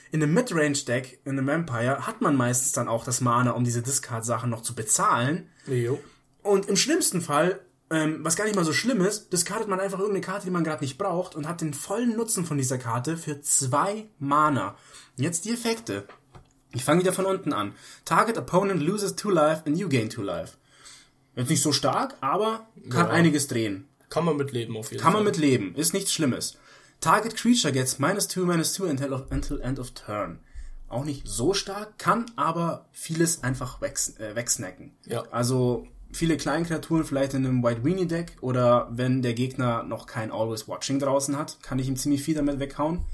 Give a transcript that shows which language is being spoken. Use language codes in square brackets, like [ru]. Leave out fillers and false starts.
[de] In einem Midrange-Deck, in einem Empire, hat man meistens dann auch das Mana, um diese Discard-Sachen noch zu bezahlen. Jo. Und im schlimmsten Fall, was gar nicht mal so schlimm ist, discardet man einfach irgendeine Karte, die man gerade nicht braucht und hat den vollen Nutzen von dieser Karte für 2 Mana. Jetzt die Effekte. Ich fange wieder von unten an. [en] Target opponent loses 2 life and you gain 2 life. [de] Jetzt nicht so stark, aber kann einiges drehen. Kann man mit leben auf jeden Fall. Kann man mit leben. Ist nichts Schlimmes. [en] Target creature gets -2/-2 until end of turn. [de] Auch nicht so stark, kann aber vieles einfach wegsnacken. Ja. Also viele kleine Kreaturen vielleicht in einem White Weenie Deck oder wenn der Gegner noch kein Always Watching draußen hat, kann ich ihm ziemlich viel damit weghauen.